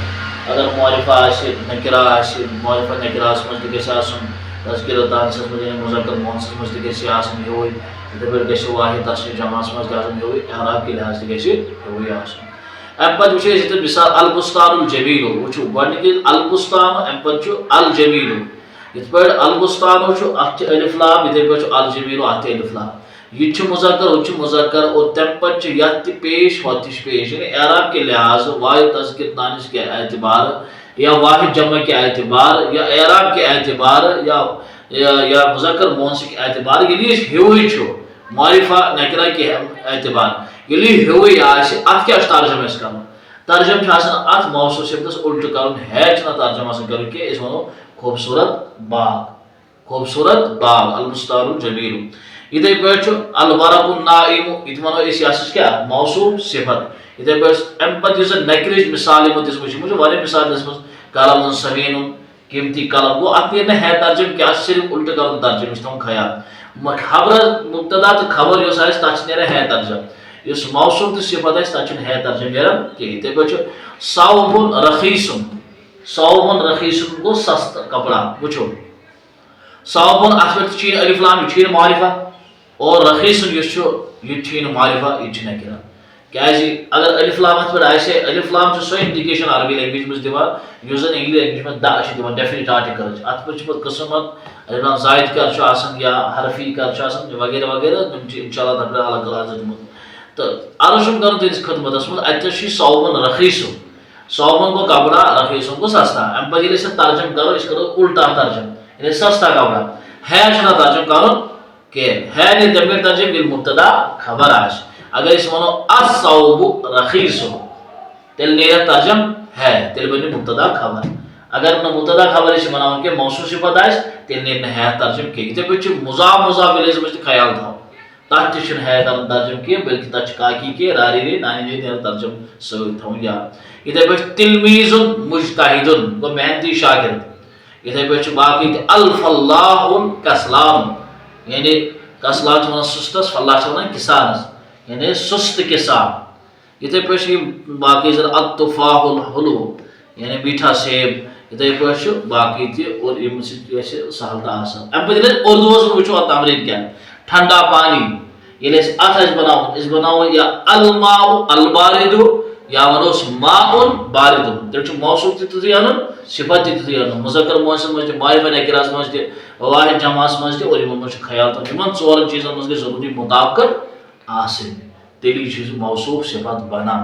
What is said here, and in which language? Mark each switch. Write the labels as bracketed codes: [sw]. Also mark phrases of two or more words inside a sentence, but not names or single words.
[ks] اگر معرفہ آسہِ نکرہ آسہِ معرفہ نکرہس منٛز تہِ گژھِ آسُن تذکرہ تانیثس منٛز یعنی مذکر مؤنثس منٛز تہِ گژھِ آسُن ہیوٗوٕے یِتھَے پٲٹھۍ گژھِ واحد تصنیٖف جمعس منٛز تہِ آسُن ہیوٗوٕے اعراب کہِ لحاظ تہِ گژھِ ہیوٗوٕے آسُن. امہِ پتہٕ وٕچھو أسۍ ییٚتٮ۪تھ مثال [ar] البستان الجمیل [ks] وٕچھو گۄڈنیُک البستان امہِ پتہٕ چھُ الجمیل یِتھ پٲٹھۍ البستانو چھُ اتھ چھِ الف لام یِتھَے پٲٹھۍ چھُ الجمیلو اتھ تہِ الف لام. یہِ تہِ چھُ مذکر ہُہ تہِ چھُ مذکر اور تمہِ پتہٕ چھِ یتھ تہِ پیش ہۄتھ تہِ چھِ پیش یعنی اعراب کہِ لحاظ [ur] واحد تذکر تانیث کے اعتبار [ks] یا واحد جمع کے اعتبار یا اعراب کے اعتبار یا مذکر مؤنث کے اعتبار ییٚلہِ أسۍ ہیوٗوٕے چھُ [ur] معرفہ نکرہ کے اعتبار [ks] ییٚلہِ یہِ ہیوٗوٕے آسہِ اتھ کیٛاہ چھُ ترجمہ اَسہِ کرُن ترجمہ چھُ آسان اتھ موصوف صفتس الٹہٕ کرُن ہے چھُنہٕ ترجمہ آسان کرُن کینٛہہ أسۍ ونو خوٗبصوٗرت باغ [ar] البستان الجمیل. [ks] یِتھَے پٲٹھۍ چھُ [ar] الورق النائم [ks] یہِ تہِ ونو أسۍ یہِ ہسا چھِ کیٛاہ موصوف صفت. یِتھَے پٲٹھۍ اَمہِ پتہٕ یُس زن نکرٕچ مثال یِمو دِژمٕژ چھِ یِمو چھِ واریاہ مثال دِژمٕژ [ar] قلم ثمین [ks] قیمتی قلم گوٚو اتھ نیرِ نہٕ ہے ترجمہ کینٛہہ اتھ چھُ صرف الٹہٕ کرُن ترجمہ یہِ چھُ تھاوُن خیال. خبرس مبتدا تہٕ خبر یۄس آسہِ تتھ چھِ نیران ہے ترجمہ یُس موصوف تہٕ صفت آسہِ تتھ چھُنہٕ ہے ترجمہ نیران کینٛہہ. یِتھَے پٲٹھۍ چھُ [ar] ثوب رخیٖصُن [ks] رخیٖصُن گوٚو سستہٕ کپڑا وٕچھو ثوبُن اتھ پٮ۪ٹھ تہِ چھُیی نہٕ الف لام یہِ چھُیی نہٕ معرفہ اور رخیٖصُن یُس چھُ یہِ تہِ چھُیی نہٕ معرفہ یہِ تہِ چھُ نکرہ کیازِ اگر الف لام اتھ پٮ۪ٹھ آسہِ ہے الف لام چھُ سۄ انڈِکیشن [en] Arabic language [ks] منٛز دِوان یُس زن [en] English language [ks] منٛز دَ چھِ دِوان [en] definite article [ks] اتھ پٮ۪ٹھ چھِ پتہٕ قٕسم اتھ دپان زٲید کر چھُ آسان یا حرفی کر چھُ آسان وغیرہ وغیرہ تِم چھِ [ar] انشاء اللہ [ks] تتھ پٮ۪ٹھ الگ کلاس دِمُت. تہٕ عرض چھُم کرُن تُہنٛدِس خدمتس منٛز اتٮ۪تھ چھُ [ar] ثوبُن رخیٖصُن [ks] ثوبُن گوٚو کپڑا رخیٖصُن گوٚو سستا. امہِ پتہٕ ییٚلہِ أسۍ اتھ ترجمہ کرو أسۍ کرو الٹا ترجمہ یعنی [ur] سستا کپڑا [ks] ہے چھُنہٕ اتھ ترجمہ کرُن کینٛہہ ہے نیرِ تمہِ گرِ ترجمہ ییٚلہِ مبتدا خبر آسہِ. اگر أسۍ ونو [ar] الثوب رخیٖصُن [ks] تیٚلہِ نیرِ اتھ ترجمہ ہے تیٚلہِ بنہِ مبتدا خبر. اگر نہٕ مبتدا خبر أسۍ بناوان کینٛہہ موصوف صفت آسہِ تیٚلہِ نیرِ نہٕ ہے ترجمہ کینٛہہ. یِتھَے پٲٹھۍ چھُ مضاف الیہس منٛز تہِ خیال تھاوُن تتھ تہِ چھُنہٕ ہے کرُن ترجمہ کینٛہہ بلکہِ تتھ چھُ کاکی کے راری رے نانی رے نیران ترجمہ سۭتۍ تھاوُن یاد. یِتھَے پٲٹھۍ [ar] تلمیٖذُن مجتہدُن [ks] گوٚو محنتی شاگرد. یِتھَے پٲٹھۍ چھُ باقٕے تہِ [ar] الفلاحُن کسلان [ks] یعنی کسلان چھِ ونان سُستس فلاح چھِ ونان کسانس یعنی سُستہٕ کسان. یِتھَے پٲٹھۍ چھِ یِم باقٕے زن [ar] التفاح الحلو [ks] یعنی [ur] میٹھا سیب. [ks] یِتھَے پٲٹھۍ چھُ باقٕے تہِ اور یِمن سۭتۍ گژھِ سہل تہٕ آسان. اَمہِ پتہٕ ییٚلہِ أسۍ اردوٗوس منٛز وٕچھو اتھ تمریٖن کیٛاہ [ur] ٹھنڈا پانی [ks] ییٚلہِ أسۍ اتھ آسہِ بناوُن أسۍ بناوو یا [ar] الماء الباردُ [ks] یا ونوس [ar] ماء باردُن [ks] تیٚلہِ چھُ موصوف تہِ تِتھُے انُن صفت تہِ تِتھُے انُن مذکر مؤنثس منٛز تہِ معرفہ نکرہس منٛز تہِ واحد جمعس منٛز تہِ اور یِمن منٛز چھُ خیال تھاوُن یِمن 4 چیٖزن منٛز گژھِ ضروٗری مُطابقت آسٕنۍ تیٚلی چھُ سُہ موصوف صفت بنان.